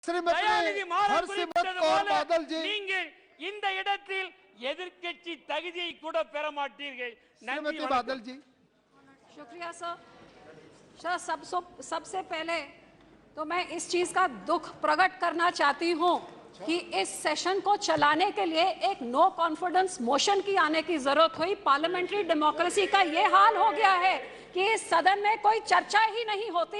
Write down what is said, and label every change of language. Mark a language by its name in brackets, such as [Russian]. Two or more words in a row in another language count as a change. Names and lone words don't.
[Tamil] தயாநிதி மாறன் நீங்கள் இந்த இடத்தில் எதிர்க்கட்சி தகுதியை கூட பெற மாட்டீர்கள். [Hindi] श्रीमती बादल जी। शुक्रिया सर। सबसे पहले तो मैं इस चीज का दुख प्रकट करना चाहती हूँ कि इस सेशन को चलाने के लिए एक [English] no confidence motion [Hindi] की आने की जरूरत हुई। [English] parliamentary democracy [Hindi] का ये हाल हो गया है कि इस सदन में कोई चर्चा ही नहीं होती।